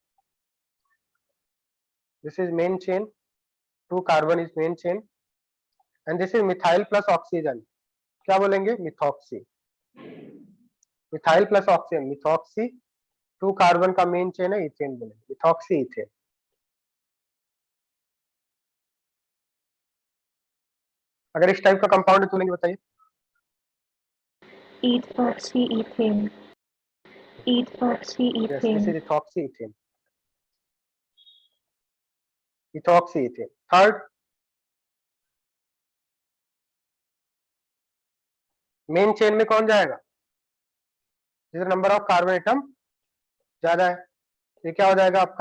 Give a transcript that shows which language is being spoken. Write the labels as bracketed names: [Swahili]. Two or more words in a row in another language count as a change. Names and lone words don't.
[English] this is main chain, 2 carbon is main chain, and this is methyl plus oxygen, [Hindi] क्या बोलेंगे? [English] मिथॉक्सी। methyl plus oxygen, methoxy. [Hindi] 2 कार्बन का [English] main chain [Hindi] है, इथेन बोलेंगे, [English] methoxy ethane. [Hindi] अगर इस टाइप का कंपाउंड है तो बोलेंगे, बताइए। [English] ethoxy ethane, ethoxy yes, this ethane, इज ethoxy ethane, ethoxy ethane. [Hindi] थर्ड, [English] main chain [Hindi] में कौन जाएगा? जिसका [English] number of carbon atom [Hindi] ज्यादा है, ये क्या हो जाएगा आपका?